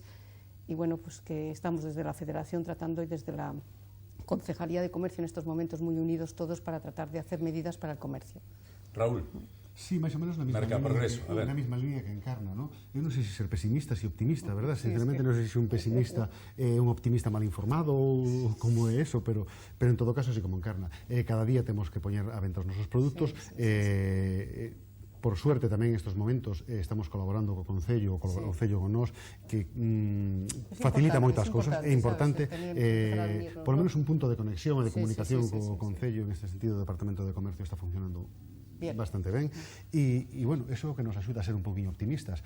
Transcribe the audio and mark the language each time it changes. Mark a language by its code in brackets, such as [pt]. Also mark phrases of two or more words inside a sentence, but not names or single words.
[es] Y bueno, pues que estamos desde la Federación tratando y desde la Concejalía de Comercio en estos momentos muy unidos todos para tratar de hacer medidas para el comercio. Raúl. Sí, más o menos la misma línea que Encarna, ¿no? Yo no sé si ser pesimista, si optimista, ¿verdad? Sinceramente no sé si soy un pesimista, un optimista mal informado o como é eso, pero en todo caso sí como Encarna. [gl] Cada día temos que poñer a venta os nosos produtos. Por suerte tamén [es] en estos momentos estamos colaborando [gl] co Concello, o Concello con nós, que facilita moitas cousas. É importante, [es] por lo menos [gl] un punto de conexión e de comunicación co Concello, en este sentido o Departamento de Comercio está funcionando bastante ben, e bueno, eso que nos axuda a ser un poquinho optimistas.